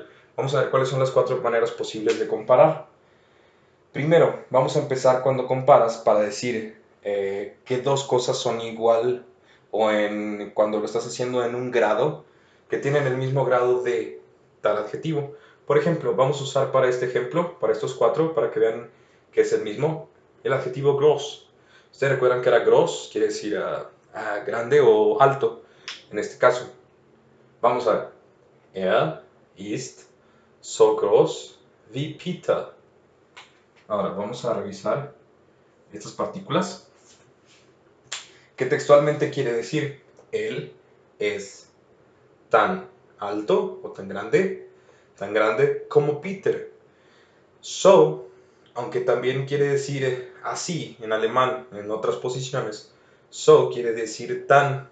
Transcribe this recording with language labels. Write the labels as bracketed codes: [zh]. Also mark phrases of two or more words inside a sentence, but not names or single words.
[es] Vamos a ver cuáles son las cuatro maneras posibles de comparar. Primero, vamos a empezar cuando comparas para decir que dos cosas son igual o cuando lo estás haciendo en un grado, que tienen el mismo grado de tal adjetivo. Por ejemplo, vamos a usar para este ejemplo, para estos cuatro, para que vean que es el mismo, el adjetivo gross. Ustedes recuerdan que era gross, quiere decir grande o alto, en este caso. Vamos a ver. [de] Er ist so groß wie Peter. [es] Ahora vamos a revisar estas partículas. ¿Qué textualmente quiere decir? Él es tan alto o tan grande como Peter. So, aunque también quiere decir así en alemán, en otras posiciones, so quiere decir tan.